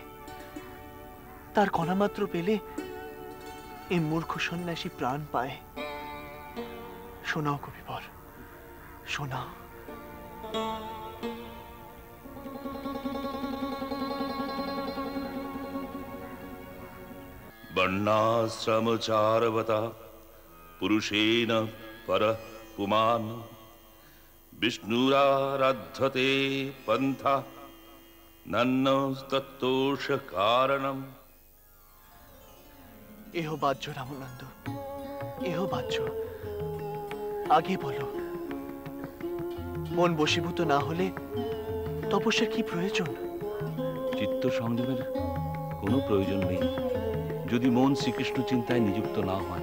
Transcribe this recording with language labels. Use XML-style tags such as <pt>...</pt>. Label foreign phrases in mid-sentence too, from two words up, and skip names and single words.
<bn>তার কণামাত্র পেলে এই মূর্খ সন্ন্যাসী প্রাণ পায়। শোনাও কবিবর, শোনাও।</bn> <sa>वर्णाश्रमचारवता पुरुषेण परः पुमान् विष्णुराराध्यते पंथा नन्नस्तत्तोष कारणम्।</sa> <bn>এহ বাহ্য রামানন্দ, এহ বাহ্য। আগে বলো, মন বশীভূত না হলে তপস্যার কি প্রয়োজন? চিত্ত সংযমের কোনো প্রয়োজন নেই যদি মন শ্রীকৃষ্ণ চিন্তায় নিযুক্ত না হয়।</bn>